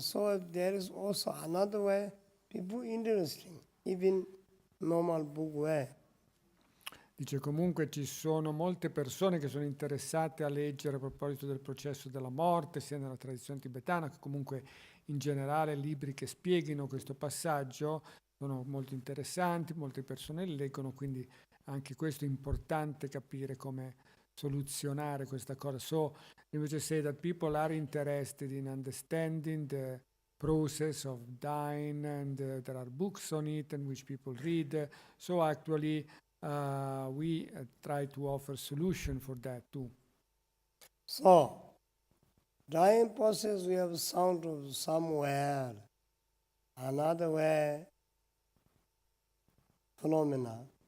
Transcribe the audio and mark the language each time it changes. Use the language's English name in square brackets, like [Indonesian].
[English] So there is also another way, people interesting, even normal book way. [Italian] Dice comunque ci sono molte persone che sono interessate a leggere a proposito del processo della morte, sia nella tradizione tibetana che comunque in generale libri che spieghino questo passaggio sono molto interessanti, molte persone li leggono, quindi anche questo è importante capire come soluzionare questa cosa. [English] So [Italian] invece [English] say that people are interested in understanding the process of dying and there are books on it and which people read. So actually we try to offer solution for that too. So, dying process we have sound of somewhere, another way, phenomena.